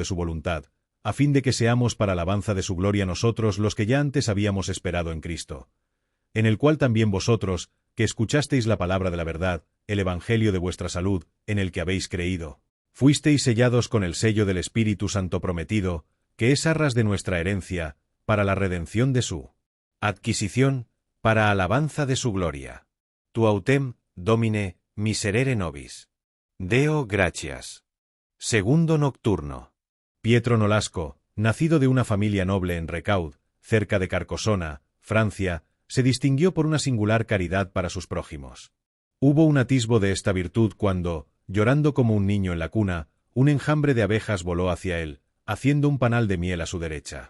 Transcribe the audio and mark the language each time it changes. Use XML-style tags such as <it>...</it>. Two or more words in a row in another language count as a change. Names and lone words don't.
<es>su voluntad, a fin de que seamos para alabanza de su gloria nosotros los que ya antes habíamos esperado en Cristo, en el cual también vosotros, que escuchasteis la palabra de la verdad, el evangelio de vuestra salud, en el que habéis creído, fuisteis sellados con el sello del Espíritu Santo prometido, que es arras de nuestra herencia, para la redención de su adquisición, para alabanza de su gloria.</es> <la>Tu autem, Domine, miserere nobis. Deo gratias.</la> <es>Segundo nocturno. Pietro Nolasco, nacido de una familia noble en Recaud, cerca de Carcosona, Francia, se distinguió por una singular caridad para sus prójimos. Hubo un atisbo de esta virtud cuando, llorando como un niño en la cuna, un enjambre de abejas voló hacia él, haciendo un panal de miel a su derecha.</es>